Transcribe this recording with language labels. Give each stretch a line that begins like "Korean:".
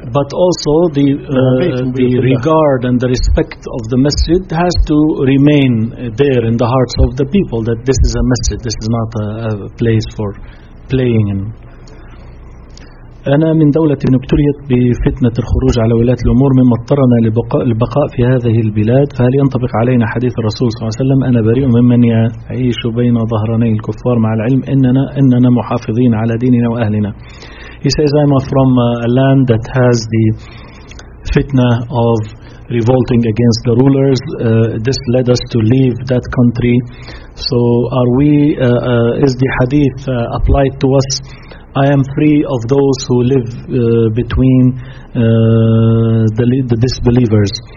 English: But also the regard and the respect of the masjid has to remain there in the hearts of the people that this is a masjid. This is not a place for playing in.
Arabic: أنا من دولة ابتليت بفتنة الخروج على ولاة الأمور مما اضطرنا للبقاء في هذه البلاد، فهل ينطبق علينا حديث الرسول صلى الله عليه وسلم أنا بريء ممن يعيش بين ظهراني الكفار، مع العلم إننا محافظين على ديننا وأهلنا.
English: He says I'm from a land that has the fitna of revolting against the rulers. This led us to leave that country. So are we is the hadith applied to us? I am free of those who live between the disbelievers.